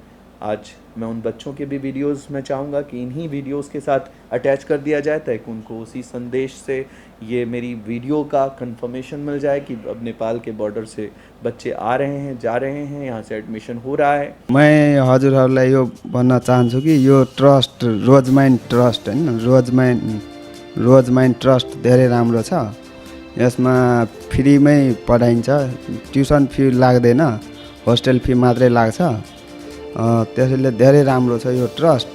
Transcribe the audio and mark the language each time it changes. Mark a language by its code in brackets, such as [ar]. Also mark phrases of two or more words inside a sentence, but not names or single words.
[hi] आज मैं उन बच्चों के भी वीडियोस मैं चाहूँगा कि इन्हीं वीडियोस के साथ अटैच कर दिया जाए ताकि उनको उसी संदेश से ये मेरी वीडियो का कंफर्मेशन मिल जाए कि अब नेपाल के बॉर्डर से बच्चे आ रहे हैं, जा रहे हैं, यहाँ से एडमिशन हो रहा है। [ne] मैं हजुरहरूलाई यो भन्न चाहन्छु कि यो ट्रस्ट रोजमाइन्ड ट्रस्ट हैन, रोजमाइन्ड ट्रस्ट धेरै राम्रो छ। यसमा फ्रीमै पढाइन्छ, [en] tuition fee [ne] लाग्दैन, [en] hostel fee [ne] मात्रै लाग्छ। त्यसैले धेरै राम्रो छ यो ट्रस्ट।